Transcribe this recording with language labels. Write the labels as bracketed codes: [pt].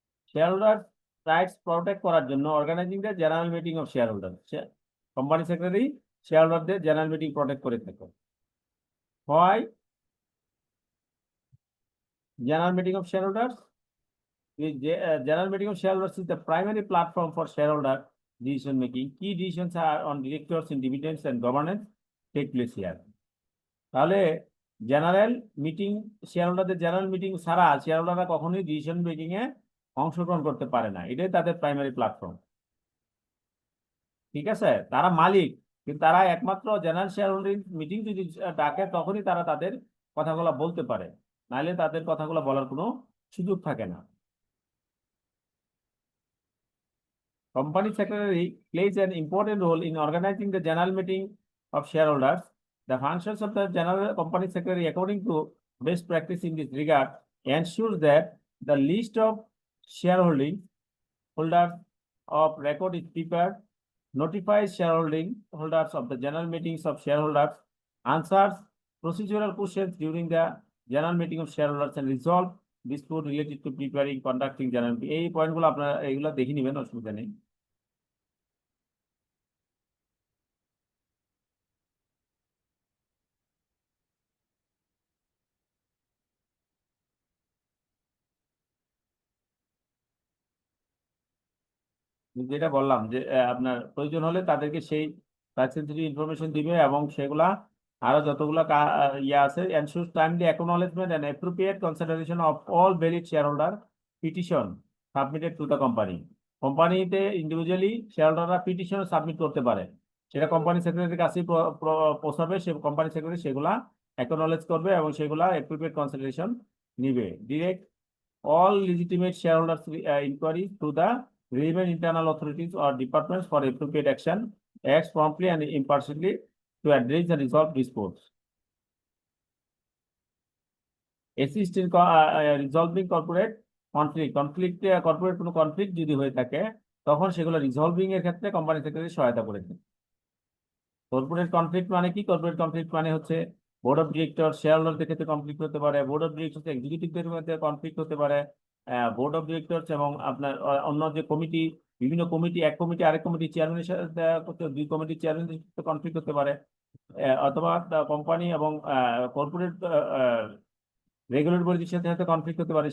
[bn] Share holder rights protect করার জন্য organizing the general meeting of share holder, company secretary share হোল্ডারদের general meeting protect করে থাকে। [en] হয় general meeting of shareholders, general meeting of shareholders is the primary platform for shareholder decision making. Key decisions are on directors in dividends and governance take place here. [bn] তাহলে general meeting, শেয়ারহোল্ডারদের general meeting ছাড়া শেয়ারহোল্ডাররা কখনোই decision making এ অংশগ্রহণ করতে পারে না, এটাই তাদের primary platform. ঠিক আছে, তারা মালিক, কিন্তু তারা একমাত্র জেনারেল শেয়ারহোল্ডিং মিটিং যদি ডাকে তখনই তারা তাদের কথাগুলো বলতে পারে, নাহলে তাদের কথাগুলো বলার কোনো সুযোগ থাকে না। [en] Company secretary plays an important role in organizing the general meeting of shareholders. The functions of the general company secretary, according to best practice in this regard, ensures that the list of shareholding holders of record is prepared, notifies shareholding holders of the general meetings of shareholders, answers procedural questions during the general meeting of shareholders, and resolve dispute related to preparing, conducting general meeting. [bn] এই পয়েন্টগুলো আপনারা এগুলো দেখে নেবেন, অসুবিধা নেই। যেটা বললাম যে আপনার প্রয়োজন হলে তাদেরকে সেই সেন্সিটিভ ইনফরমেশন দিবে, এবং সেগুলা আরো যতগুলো ইয়ে আছে, [en] Ensure timely acknowledgement and appropriate consideration of all valid shareholder petition submitted to the company. [bn] কোম্পানিতে ইন্ডিভিজুয়ালি শেয়ার হোল্ডাররা পিটিশন সাবমিট করতে পারে, সেটা কোম্পানি সেক্রেটারির কাছে পৌঁছাবে, সে কোম্পানি সেক্রেটারি সেগুলা অ্যাকনলেজ করবে এবং সেগুলা অ্যাপ্রোপ্রিয়েট কনসিডারেশন নিবে। [en] Direct all legitimate shareholders inquiries to the relevant internal authorities or departments for appropriate action, acts promptly and impartially to address and resolve disputes. Assist in resolving corporate conflict. [bn] Corporate কোনো conflict যদি হয়ে থাকে তখন সেগুলো resolving এর ক্ষেত্রে company secretary সহায়তা করে দেন। কর্পোরেট কনফ্লিক্ট মানে কি? কর্পোরেট কনফ্লিক্ট মানে হচ্ছে বোর্ড অফ ডিরেক্টর শেয়ার হোল্ডারদের ক্ষেত্রে কনফ্লিক্ট হতে পারে, বোর্ড অফ ডিরেক্টর এক্সিকিউটিভদের মধ্যে কনফ্লিক্ট হতে পারে, বোর্ড অফ ডিরেক্টর এবং আপনার অন্য যে কমিটি, বিভিন্ন কমিটি, এক কমিটি আরেক কমিটি চেয়ারম্যানের সাথে, দুই কমিটির চেয়ারম্যানের সাথে কনফ্লিক্ট হতে পারে, অথবা কোম্পানি এবং কর্পোরেট রেগুলেটরি বডির সাথে কনফ্লিক্ট হতে পারে।